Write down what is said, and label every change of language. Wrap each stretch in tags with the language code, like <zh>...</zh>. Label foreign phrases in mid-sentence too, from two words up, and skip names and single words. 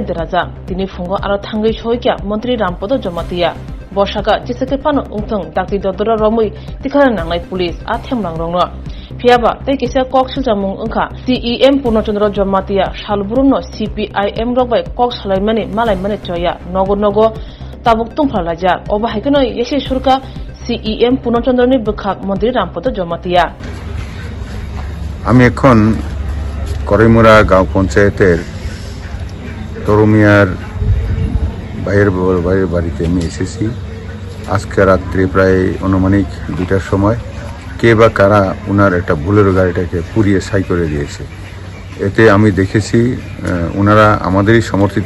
<trp>Deraja Tini Fungo Aro Thangai Shoikia Montri Rampodo Jamatiani Boshaka Jisake Pano Ungtung Dakti Dodora Romui Tikara Nanglai Police Athemlang Rongno Piaba tei kisa Koksichamung ungka CPIM Purnochandra Jamatiani Shalburumno CPIM rokbai kok salaimani malaimani choya nogo tabuk Tungphwla Laja oba haikono yesi surka CPIM Purnochandrani bukhak mന്ത്രি Rampodo Jamatiani</trp> <bn>আমি এখন করিমুড়াও গাঁও পঞ্চায়েতের তরুমিয়ার বাইরের বাড়িতে আমি এসেছি আজকে রাত্রে প্রায় অনুমানিক 2টার সময় কে বা কারা ওনার একটা বুলেরো গাড়িটাকে পুড়িয়ে ছাই করে দিয়েছে এতে আমি দেখেছি ওনারা আমাদেরই সমর্থিত</bn>